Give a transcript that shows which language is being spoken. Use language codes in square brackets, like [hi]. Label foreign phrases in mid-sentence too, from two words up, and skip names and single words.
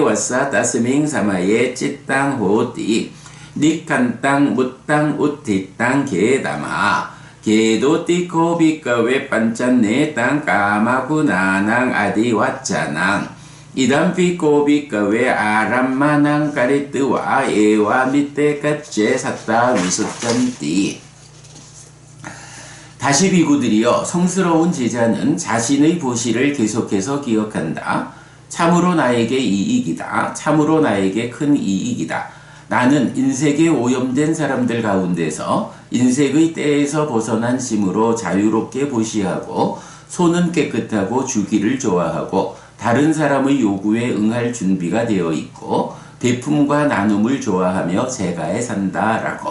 [pi] vassa tasming samaye cittang hoti Nikkantang muttang uttitang kedama Kedotiko bhikkhave pancannetang kamagunanang adiwaccanang Idam bhikko bhikkhave arammanang karitwa ewa mitte kacce satta visuttanti [ko] 다시 비구들이여, 성스러운 제자는 자신의 보시를 계속해서 기억한다. 참으로 나에게 이익이다. 참으로 나에게 큰 이익이다. 나는 인색에 오염된 사람들 가운데서 인색의 때에서 벗어난 심으로 자유롭게 보시하고 손은 깨끗하고 주기를 좋아하고 다른 사람의 요구에 응할 준비가 되어 있고 베품과 나눔을 좋아하며 제가에 산다라고.